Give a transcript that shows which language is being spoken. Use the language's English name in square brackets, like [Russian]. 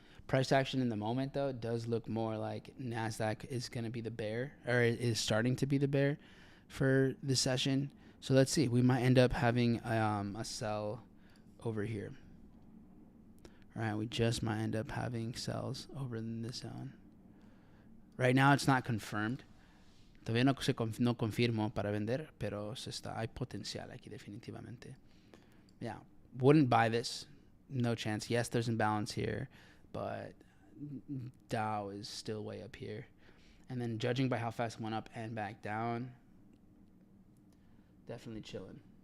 [English] Price action in the moment, though, does look more like NASDAQ is going to be the bear, or is starting to be the bear for the session. So let's see. We might end up having a sell over here. All right, we just might end up having sells over in this zone. Right now, it's not confirmed. [Spanish] Todavía no confirmo para vender, pero hay potencial aquí definitivamente. [English] Yeah, wouldn't buy this. No chance. Yes, there's imbalance here, but Dow is still way up here. And then judging by how fast it went up and back down, definitely chilling.